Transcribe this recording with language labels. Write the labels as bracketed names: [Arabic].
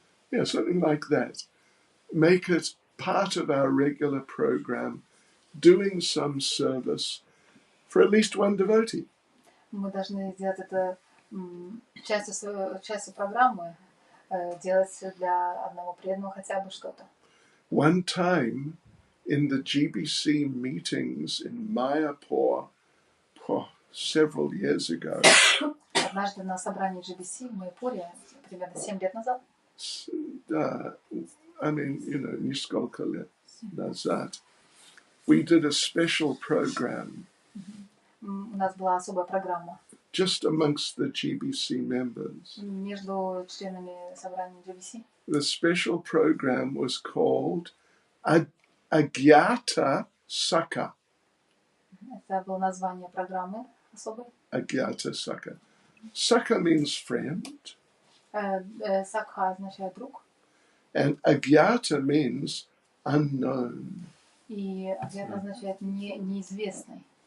[English] Yeah, something like that. Make it part of our regular program, doing some service for at least one devotee. [Russian] Мы должны сделать это частью программы, делать для одного преданного хотя бы что-то. [English] One time in the GBC meetings in Mayapur, several years ago, [Russian] Однажды на собрании GBC в Майпуре, примерно 7 лет назад, нисколько лет назад, [English] we did a special program [Russian] у нас была особая программа [English] just amongst the GBC members. [Russian] между членами собрания GBC. [English] The special program was called Agyata Sakha. [Russian] Это было название программы особой. [English] Agyata Sakha. Sakha means friend. [Russian] Сакха означает друг. [English] And Agyata means unknown. [Russian] И Аgyata означает неизвестный.